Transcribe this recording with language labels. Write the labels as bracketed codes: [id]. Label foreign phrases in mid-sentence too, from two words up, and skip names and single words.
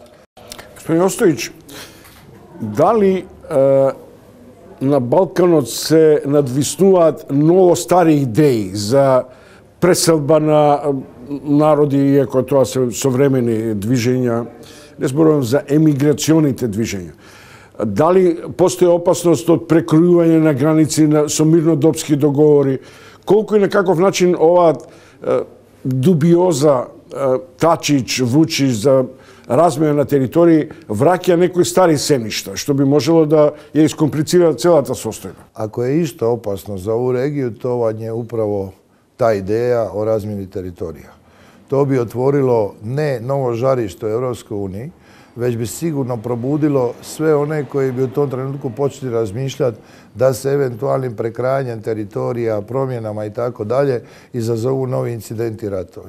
[mk] Господин Остојиќ, да ли на Балканот се надвиснуват ново стари идеји за преселба на народи, иако то су современи движења, ne зборувам за емиграционите движења. Дали постои опасност од прекројување на граници со мирнодопски договори? Колку и на каков начин оваа дубиоза Тачич, Вучич за размена на територии враќа некои стари семишта, што би можело да ја искомплицира целата состојба? [hr] Ako je išta opasno za ovu regiju, to vam je upravo ta ideja o razmjeni teritorija. To bi otvorilo ne novo žarište u Europskoj uniji, već bi sigurno probudilo sve one koji bi u tom trenutku počeli razmišljati da se eventualnim prekrajanjem teritorija, promjenama i tako dalje izazovu novi incidenti i ratovi.